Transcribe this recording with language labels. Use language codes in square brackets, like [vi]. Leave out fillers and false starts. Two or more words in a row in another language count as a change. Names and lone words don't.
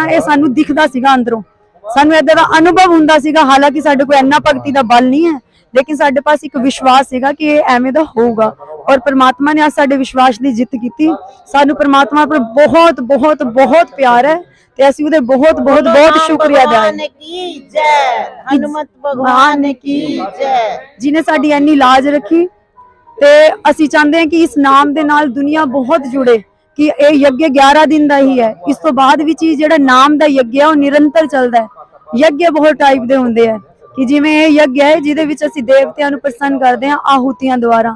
[pa] ਇਹ ਸਾਨੂੰ ਦਿਖਦਾ ਸੀਗਾ ਅੰਦਰੋਂ, ਸਾਨੂੰ ਏਦਾਂ ਦਾ ਅਨੁਭਵ ਹੁੰਦਾ ਸੀਗਾ। ਹਾਲਾਂਕਿ ਸਾਡੇ ਕੋਲ ਇੰਨਾ ਭਗਤੀ ਦਾ ਬਲ ਨਹੀਂ ਹੈ, ਲੇਕਿਨ ਸਾਡੇ ਪਾਸ ਇੱਕ ਵਿਸ਼ਵਾਸ ਸੀਗਾ ਕਿ ਇਹ ਐਵੇਂ ਦਾ ਹੋਊਗਾ। ਔਰ ਪ੍ਰਮਾਤਮਾ ਨੇ ਅੱਜ ਸਾਡੇ ਵਿਸ਼ਵਾਸ ਦੀ ਜਿੱਤ ਕੀਤੀ। ਸਾਨੂੰ ਪ੍ਰਮਾਤਮਾ ਪਰ ਬਹੁਤ ਬਹੁਤ ਬਹੁਤ ਪਿਆਰ ਹੈ ਤੇ ਅਸੀਂ ਉਹਦੇ ਬਹੁਤ ਬਹੁਤ ਬਹੁਤ ਸ਼ੁਕਰੀਆ ਅਦਾ [hi] भगवान की जय, हनुमत भगवान की जय। [pa] ਜਿਨੇ ਸਾਡੀ ਇੰਨੀ ਲਾਜ ਰੱਖੀ ਤੇ ਅਸੀਂ ਚਾਹੁੰਦੇ ਹਾਂ ਕਿ ਇਸ ਨਾਮ ਦੇ ਨਾਲ ਦੁਨੀਆ ਬਹੁਤ ਜੁੜੇ ਕਿ ਇਹ ਯੱਗ 11 ਦਿਨ ਦਾ ਹੀ ਹੈ। ਇਸ ਤੋਂ ਬਾਅਦ ਵਿੱਚ ਹੀ ਜਿਹੜਾ ਨਾਮ ਦਾ ਯੱਗ ਹੈ ਉਹ ਨਿਰੰਤਰ ਚੱਲਦਾ ਹੈ। ਯੱਗ ਬਹੁਤ ਟਾਈਪ ਦੇ ਹੁੰਦੇ ਆ ਕਿ ਜਿਵੇਂ ਇਹ ਯੱਗ ਹੈ ਜਿਹਦੇ ਵਿੱਚ ਅਸੀਂ ਦੇਵਤਿਆਂ ਨੂੰ ਪ੍ਰਸੰਨ ਕਰਦੇ ਹਾਂ ਆਹੂਤੀਆਂ ਦੁਆਰਾ।